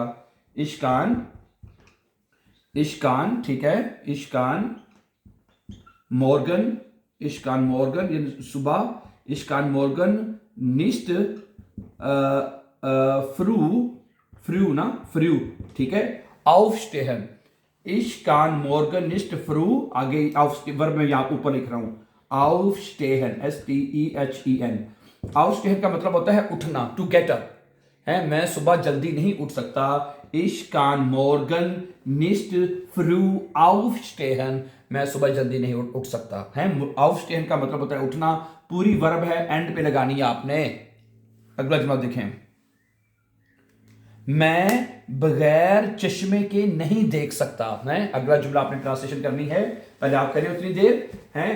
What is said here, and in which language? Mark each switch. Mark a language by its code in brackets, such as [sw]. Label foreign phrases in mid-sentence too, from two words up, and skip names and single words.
[de] Ich kann, ich kann, [hi] ठीक है, [de] Ich kann morgen, ich kann morgen [hi] ये सुबह, [de] Ich kann morgen nicht früh, früh na, früh, [hi] ठीक है, [de] aufstehen, ich kann morgen nicht früh, [hi] आगे वर्ब में यहां ऊपर लिख रहा हूं, [de] aufstehen, STEHEN। [hi] aufstehen का मतलब होता है उठना, [en] to get up [hi] है। मैं सुबह जल्दी नहीं उठ सकता। [de] Ich kann morgen nicht früh aufstehen, [hi] मैं सुबह जल्दी नहीं उठ सकता है। aufstehen का मतलब होता है उठना, पूरी वर्ब है, एंड पे लगानी है आपने। अगला जुमला देखें। मैं बगैर चश्मे के नहीं देख सकता है। अगला जुमला आपने ट्रांसलेशन करनी है, पहले आप करें उतनी देर है।